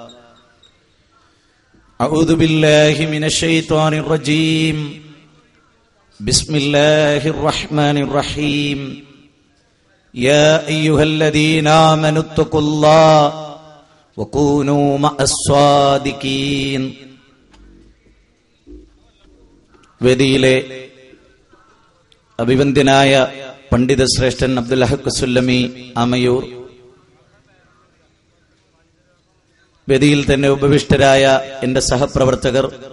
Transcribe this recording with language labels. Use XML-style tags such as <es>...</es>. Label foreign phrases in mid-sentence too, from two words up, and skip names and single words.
<ar>أعوذ بالله من الشيطان الرجيم. بسم الله الرحمن الرحيم. يا أيها الذين آمنوا اتقوا الله وكونوا مع الصادقين.</ar> <ml>വേദിയിലെ അഭിവന്ദ്യനായ പണ്ഡിത ശ്രേഷ്ഠൻ അബ്ദുൽ ഹഖ് സുല്ലമി ആമയൂർ, വേദിയിൽ തന്നെ ഉപവിഷ്ടരായ എന്റെ സഹപ്രവർത്തകർ,</ml>